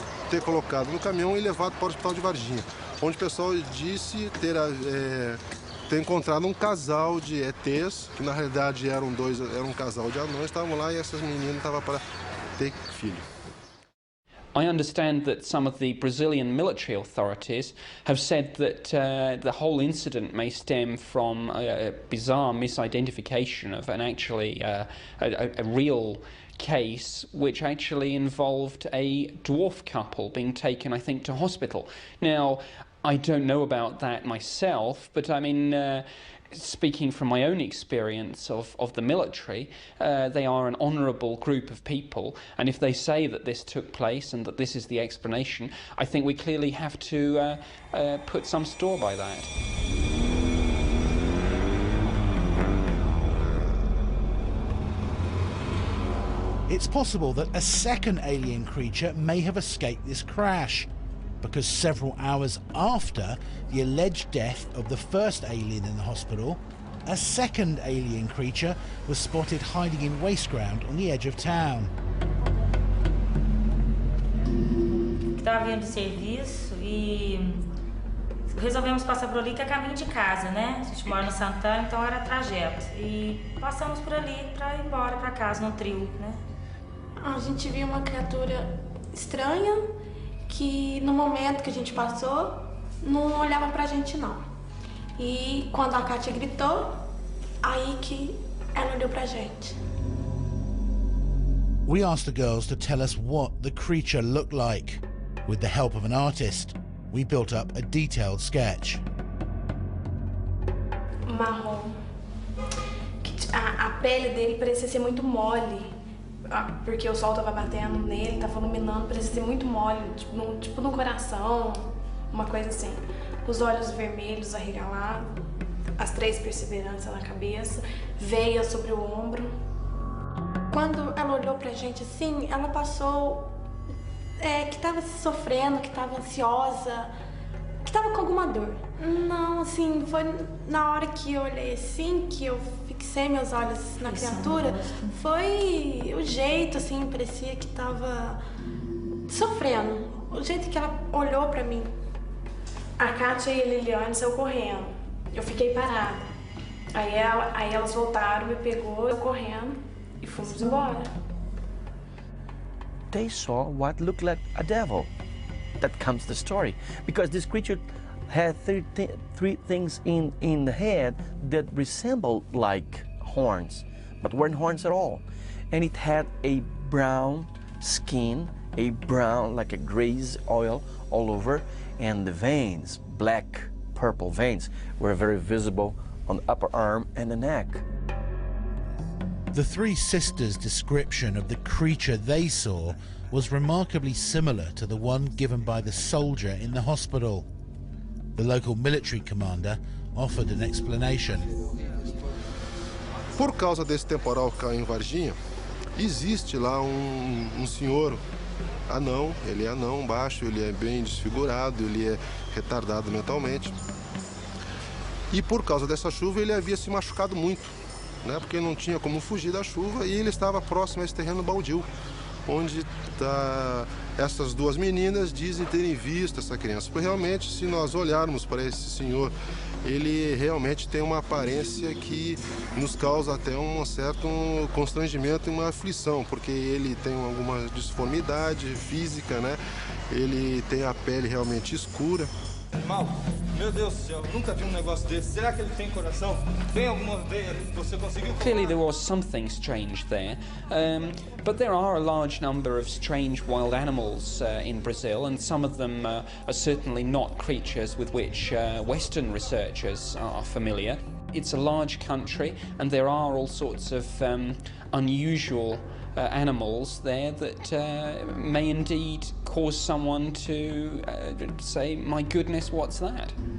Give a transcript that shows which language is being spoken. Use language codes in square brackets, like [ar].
[pt] Ter colocado no caminhão e levado para o hospital de Varginha, onde o pessoal disse ter encontrado um casal de ETs, que na realidade era um casal de anões, estavam lá e essas meninas estavam para ter filho. [en] I understand that some of the Brazilian military authorities have said that the whole incident may stem from a bizarre misidentification of an actually a real case which actually involved a dwarf couple being taken, I think, to hospital. Now, I don't know about that myself, but I mean, speaking from my own experience of the military, they are an honourable group of people, and if they say that this took place and that this is the explanation, I think we clearly have to put some store by that. It's possible that a second alien creature may have escaped this crash, because several hours after the alleged death of the first alien in the hospital, a second alien creature was spotted hiding in waste ground on the edge of town. [pt] Estava vindo de serviço e resolvemos passar por ali, que é caminho de casa, né? A gente mora no Santana, então era trajeto. E passamos por ali para ir embora para casa, no trio, né? A gente viu uma criatura estranha que no momento que a gente passou não olhava pra gente não. E quando a Kátia gritou, aí que ela olhou pra gente. [en] We asked the girls to tell us what the creature looked like. With the help of an artist, we built up a detailed sketch. [pt] Marrom. A pele dele parecia ser muito mole. Porque o sol tava batendo nele, tava iluminando, parecia ser muito mole, tipo no coração, uma coisa assim. Os olhos vermelhos arregalados, as 3 perseveranças na cabeça, veia sobre o ombro. Quando ela olhou pra gente assim, ela passou que tava sofrendo, que tava ansiosa, que tava com alguma dor. Não, assim, foi na hora que eu olhei assim, que eu fixei meus olhos na criatura, foi o jeito, assim, parecia que tava sofrendo. O jeito que ela olhou pra mim. A Kátia e a Liliane saiu correndo. Eu fiquei parada. Aí elas voltaram, me pegou, eu correndo e fomos embora. [en] They saw what looked like a devil. That comes the story, because this creature had three things in the head that resembled like horns, but weren't horns at all. And it had a brown skin, a brown, like a grease oil all over, and the veins, black, purple veins, were very visible on the upper arm and the neck. The three sisters' description of the creature they saw was remarkably similar to the one given by the soldier in the hospital. The local military commander offered an explanation. [pt] Por causa desse temporal que caiu em Varginha, existe lá senhor anão, ele é anão, baixo, ele é bem desfigurado, ele é retardado mentalmente. E por causa dessa chuva ele havia se machucado muito, né? Porque não tinha como fugir da chuva e ele estava próximo a esse terreno baldio, onde essas duas meninas dizem terem visto essa criança. Porque realmente, se nós olharmos para esse senhor, ele realmente tem uma aparência que nos causa até um certo constrangimento e uma aflição, porque ele tem alguma disformidade física, né? Ele tem a pele realmente escura. Mal, meu Deus do céu, nunca vi negócio desse. Será que ele tem coração? Tem alguma veia que você conseguiu? [en] Clearly there was something strange there, but there are a large number of strange wild animals in Brazil, and some of them are certainly not creatures with which Western researchers are familiar. It's a large country, and there are all sorts of unusual animals there that may indeed cause someone to say, my goodness, what's that?